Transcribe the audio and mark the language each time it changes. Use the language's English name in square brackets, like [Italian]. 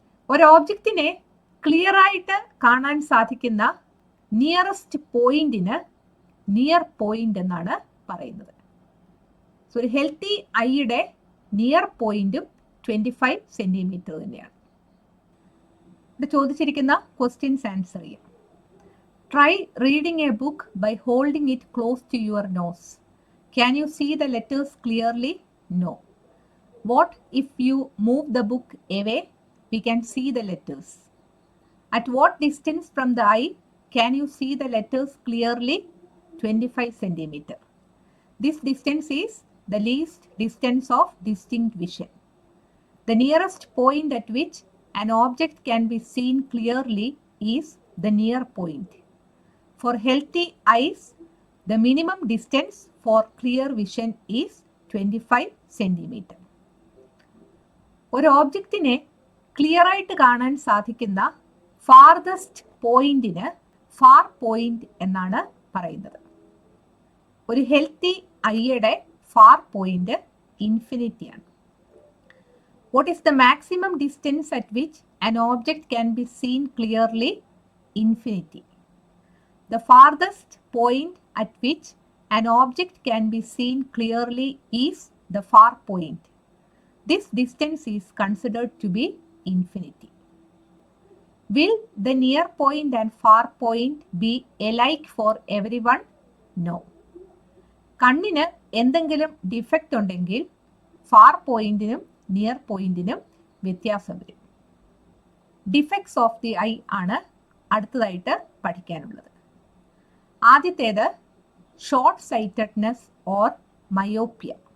[Malayalam] ഒരു ഓബ്ജക്റ്റിനെ ക്ലിയർ ആയിട്ട് കാണാൻ സാധിക്കുന്ന നിയറസ്റ്റ് പോയിന്റിന് നിയർ പോയിന്റ് എന്നാണ് പറയുന്നത്. സോ ഒരു ഹെൽത്തി ഐയുടെ നിയർ പോയിന്റും 25 സെന്റിമീറ്റർ തന്നെയാണ്. ഇവിടെ ചോദിച്ചിരിക്കുന്ന ക്വസ്റ്റ്യൻസ് ആൻസർ ചെയ്യാം. [English] Try reading a book by holding it close to your nose. Can you see the letters clearly? No. What if you move the book away? We can see the letters. At what distance from the eye can you see the letters clearly? 25 centimeter. This distance is the least distance of distinct vision. The nearest point at which an object can be seen clearly is the near point. For healthy eyes, the minimum distance for clear vision is 25 centimeter. [Malayalam] ഒരു ഓബ്ജക്റ്റിനെ clear ആയിട്ട് കാണാൻ സാധിക്കുന്ന farthest പോയിന്റിന് far point എന്നാണ് പറയുന്നത്. ഒരു healthy ഐയുടെ far point ഇൻഫിനിറ്റിയാണ്. [English] What is the maximum distance at which an object can be seen clearly? Infinity. The farthest point at which an object can be seen clearly is the far point. This distance is considered to be infinity. Will the near point and far point be alike for everyone? No. [Malayalam] കണ്ണിന് എന്തെങ്കിലും defect ഉണ്ടെങ്കിൽ far പോയിന്റിനും near പോയിന്റിനും വ്യത്യാസം വരും. Defects of the I ആണ് അടുത്തതായിട്ട് പഠിക്കാനുള്ളത്. ആദ്യത്തേത് ഷോർട്ട് സൈറ്റഡ്നെസ് ഓർ മയോപ്പിയ.